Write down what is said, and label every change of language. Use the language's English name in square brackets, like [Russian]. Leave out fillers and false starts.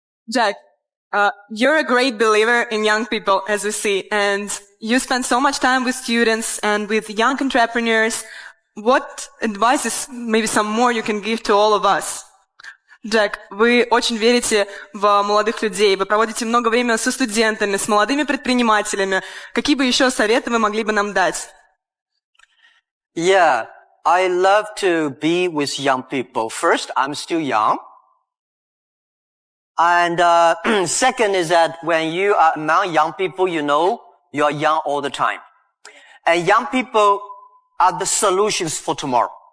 [English] Jack, you're a great believer in young people, as we see, and you spend so much time with students and with young entrepreneurs. What advices, maybe some more, you can give to all of us? [Russian] Джек, вы очень верите в молодых людей, вы проводите много времени со студентами, с молодыми предпринимателями. Какие бы еще советы вы могли бы нам дать? [English] Yeah, I love to be with young people. First, I'm still young. And second is that when you are among young people, you know you are young all the time. And young people are the solutions for tomorrow.